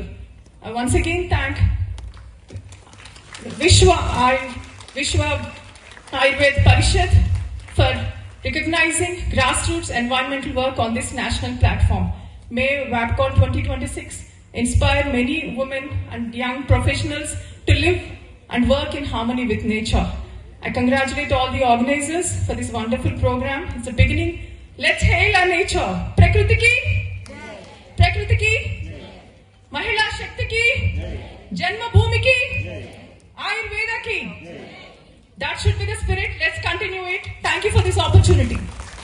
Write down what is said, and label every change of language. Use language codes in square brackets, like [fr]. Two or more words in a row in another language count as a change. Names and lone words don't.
[en] I once again thank Vishwa Ayurveda Parishad for recognizing grassroots environmental work on this national platform. May WAPCON 2026 inspire many women and young professionals to live and work in harmony with nature. I congratulate all the organizers for this wonderful program. It's a beginning. Let's hail our nature. [hi] प्रकृति की, प्रकृति की, महिला शक्ति की, जन्म भूमि की, आयुर्वेद की. [en] That should be the spirit. Let's continue it. Thank you for this opportunity.